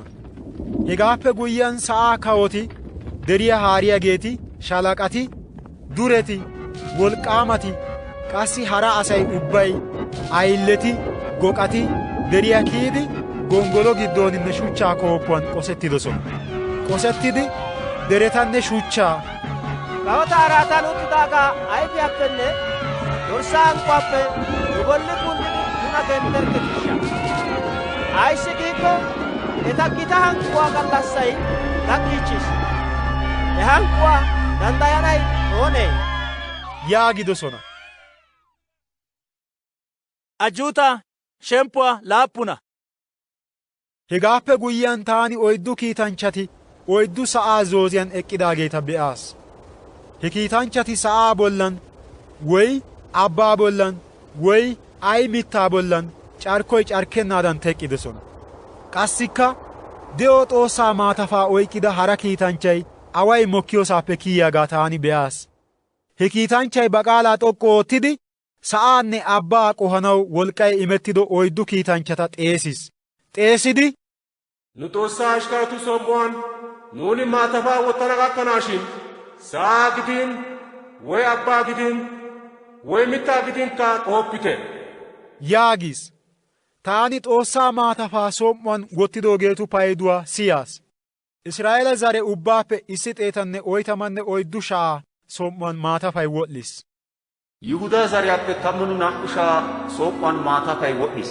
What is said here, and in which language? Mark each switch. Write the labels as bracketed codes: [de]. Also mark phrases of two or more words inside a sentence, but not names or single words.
[wal] Hegaappe guyyiyan sa'aa kawoti, deriyaa haariyaageeti, shalaqati, dureti, wolqqaamati, qassi hara asay ubbay, ayilleti, goqati deriyaa kiyidi gongolo giddooninne shuchchaa kooppuwan qosettidosona. Qosettidi deretanne shuchchaa kawotaa araataan uttidaagaa ayfiyaappenne dorssaa hanquwaappe nu bolli kundidi nuna gentterkketishsha. Ayssi giikko eta gita hanquwaa gallassay gakkiichchis. He hanquwaa danddayanay oonee? yaagidosona. Ajjuuta shemppuwaa laappuna. Hegaappe guyyiyaan taani oyddu kiitanchchati oyddu sa'aa zooziyaan eqqidaageeta be'aas. He kiitanchchati sa'aa bollan woy abbaa bollan woy ay mittaa bollan carkkoy carkkennaadan teqqidosona. Qassikka de'o Xoossaa maatafaa oyqqida hara kiitanchchay away mokkiyoosaappe kiyiyaagaa taani be'aas. He kiitanchchay ba qaalaa xoqqu oottidi sa'aanne abbaa qohanaw wolqqay imettido oyddu kiitanchchata xeesidi nu Xoossaa ashkaratu som"uwaan nuuni maatafaa wottana gakkanaashin sa'aa gidin woy abbaa gidin woy mittaa gidinkka qohoppite yaagis. Taani Xoossaa maatafaa som"uwaan wottidoogeetu payduwaa siyaas. Israa'eela zare ubbaappe 144,000 som"uwaan maatafay wodhdhis. Yihudaa zariyaappe 12,000 som"uwaan maatafay wodhdhis.